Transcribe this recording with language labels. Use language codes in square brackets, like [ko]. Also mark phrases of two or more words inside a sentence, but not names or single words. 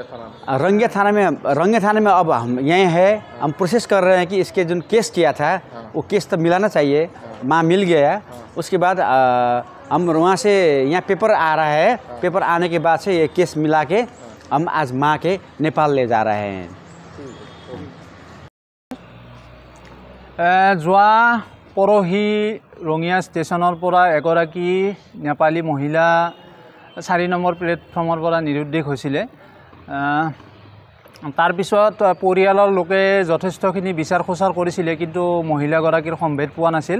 [hi] थाना में अब हम यहीं हैं, हम प्रोसेस कर रहे हैं कि इसके जो केस किया था वो केस तब मिलाना चाहिए। माँ मिल गया, उसके बाद हम वहाँ से यहाँ पेपर आ रहा है, पेपर आने के बाद से ये केस मिला के हम आज माँ के नेपाल ले जा रहे हैं। [as] যোৱা পৰহি ৰঙিয়া ষ্টেচনৰ পৰা এগৰাকী নেপালী মহিলা 4 নম্বৰ প্লেটফৰ্মৰ পৰা নিৰুদ্দেশ হৈছিলে। তাৰ পিছত পৰিয়ালৰ লোকে যথেষ্টখিনি বিচাৰ খোচাৰ কৰিছিলে, কিন্তু মহিলাগৰাকীৰ সম্ভেদ পোৱা নাছিল।